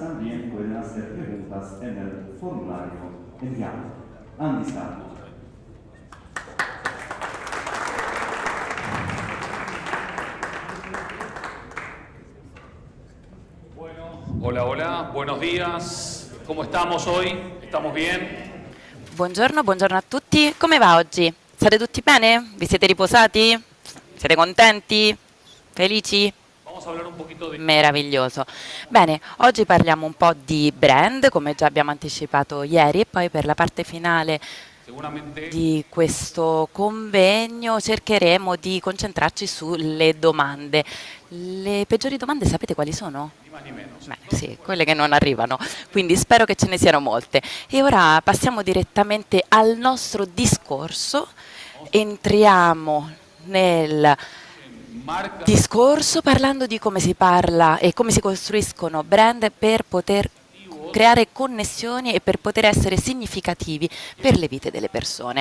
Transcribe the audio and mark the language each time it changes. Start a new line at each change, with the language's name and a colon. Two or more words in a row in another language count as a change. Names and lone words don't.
Spanish: También pueden hacer preguntas en el formulario enviado. Andy Stallman. Hola, hola, buenos días. ¿Cómo estamos hoy? ¿Estamos bien?
Italian: Buongiorno, buongiorno a tutti. Come va oggi? State tutti bene? Vi siete riposati? Siete contenti? Felici?
Spanish: Vamos a hablar un poquito de...
Italian: Meraviglioso. Bene, oggi parliamo un po' di brand, come già abbiamo anticipato ieri, e poi per la parte finale
Spanish: Seguramente...
Italian: di questo convegno cercheremo di concentrarci sulle domande. Le peggiori domande sapete quali sono?
Spanish: Ni más ni menos.
Italian: Bene, sì, quelle che non arrivano, quindi spero che ce ne siano molte. E ora passiamo direttamente al nostro discorso, entriamo nel
Spanish: Marca...
Italian: discorso parlando di come si parla e come si costruiscono brand per poter creare connessioni e per poter essere significativi per le vite delle persone.